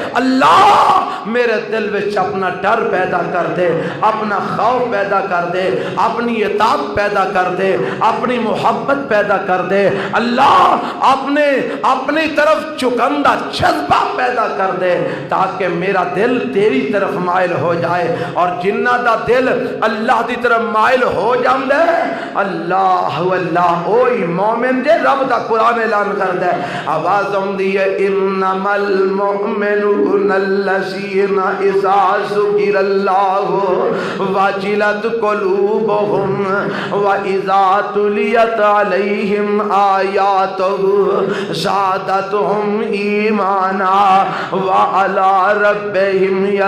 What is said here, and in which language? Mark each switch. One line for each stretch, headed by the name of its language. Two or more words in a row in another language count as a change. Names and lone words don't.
Punjabi: اللہ میرے دل وچ اپنا ڈر پیدا کر دے، اپنا خوف پیدا کر دے، اپنی اطاعت پیدا کر دے، اپنی محبت پیدا کر دے، اللہ اپنے اپنی طرف جھکن دا جذبہ پیدا کر دے، تاکہ میرا دل تیری طرف مائل ہو جائے. اور جنہاں دا دل اللہ دی طرف مائل ہو جاندا ہے، اللہ اللہ اوہی مومن جے رب دا قرآن اعلان کردا ہے، آواز آؤندی ہے,
Arabic: إنما المؤمنون الذين إذا ذكر الله وجلت قلوبهم وإذا تليت عليهم آياته زادتهم إيمانا وعلى ربهم